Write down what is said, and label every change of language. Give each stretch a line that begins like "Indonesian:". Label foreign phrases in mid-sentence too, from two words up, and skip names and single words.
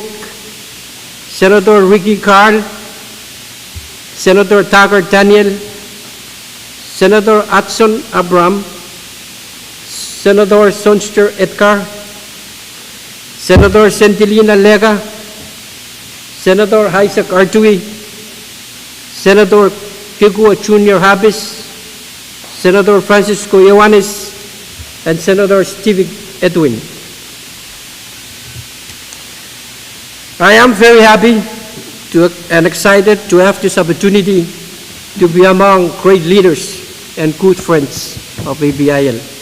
English: Senator Ricky Carl, Senator Tucker Daniel, Senator Atson Abram, Senator Sonster Edgar, Senator Sentilina Lega, Senator Isaac Artui, Senator Kigua Junior Habis, Senator Francisco Ioannis, and Senator Stevie Edwin. I am very happy and excited to have this opportunity to be among great leaders and good friends of APIL.